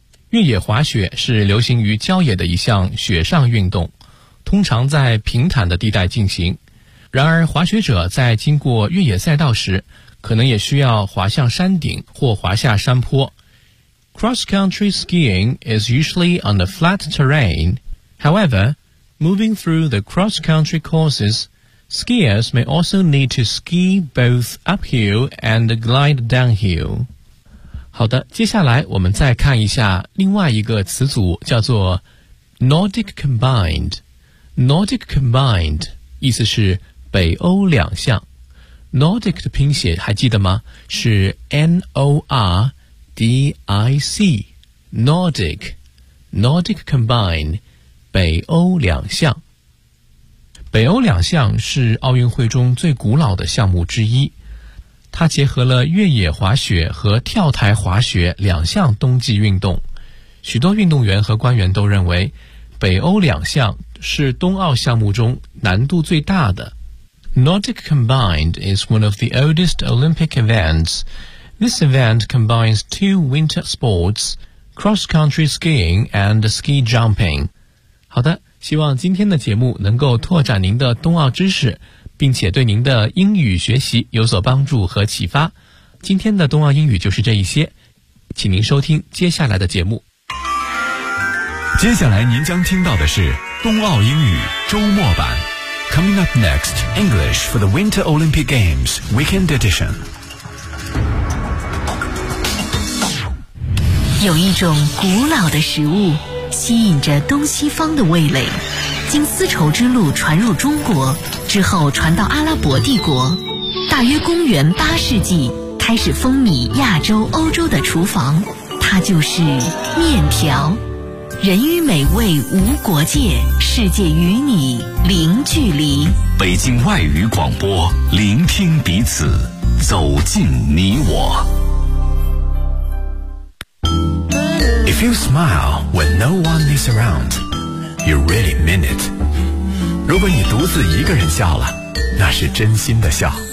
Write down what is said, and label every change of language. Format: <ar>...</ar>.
<zh>越野滑雪是流行于郊野的一项雪上运动，通常在平坦的地带进行。然而滑雪者在经过越野赛道时，可能也需要滑向山顶或滑下山坡。</zh> <en>Cross-country skiing is usually on a flat terrain. However, moving through the cross-country courses, skiers may also need to ski both uphill and glide downhill.</en> <zh>好的，接下来我们再看一下另外一个词组，叫做 Nordic combined. Nordic combined 意思是北欧两项。 Nordic 的拼写还记得吗？是 N-O-R-D-I-C Nordic Nordic Combine 北欧两项。北欧两项是奥运会中最古老的项目之一，它结合了越野滑雪和跳台滑雪两项冬季运动。许多运动员和官员都认为北欧两项是冬奥项目中难度最大的。</zh> <en>Nordic combined is one of the oldest Olympic events. This event combines two winter sports, cross-country skiing and ski jumping.</en> <zh>好的，希望今天的节目能够拓展您的冬奥知识，并且对您的英语学习有所帮助和启发。今天的冬奥英语就是这一些，请您收听接下来的节目。接下来您将听到的是冬奥英语周末版。</zh> <en>Coming up next, English for the Winter Olympic Games Weekend Edition.</en> <zh>有一种古老的食物吸引着东西方的味蕾，经丝绸之路传入中国之后传到阿拉伯帝国，大约公元八世纪开始风靡亚洲欧洲的厨房，它就是面条。人与美味无国界，世界与你零距离。北京外语广播，聆听彼此，走进你我。</zh> <en>If you smile when no one is around, you really mean it.</en> <zh>如果你独自一个人笑了，那是真心的笑。</zh>